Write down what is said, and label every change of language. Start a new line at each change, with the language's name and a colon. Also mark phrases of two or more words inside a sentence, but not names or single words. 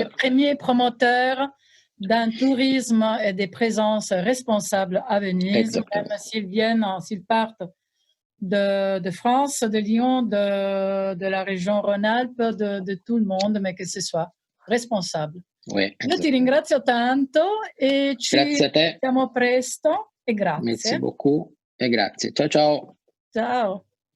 French: les premiers promoteurs d'un tourisme et des présences responsables à Venise, même s'ils partent de France, de Lyon, de la région Rhône-Alpes, de tout le monde, mais que ce soit responsable. Oui,
Italian: io ti ringrazio tanto e ci grazie a te. vediamo presto e grazie.
French: Merci beaucoup
Italian: e grazie. Ciao ciao. Ciao.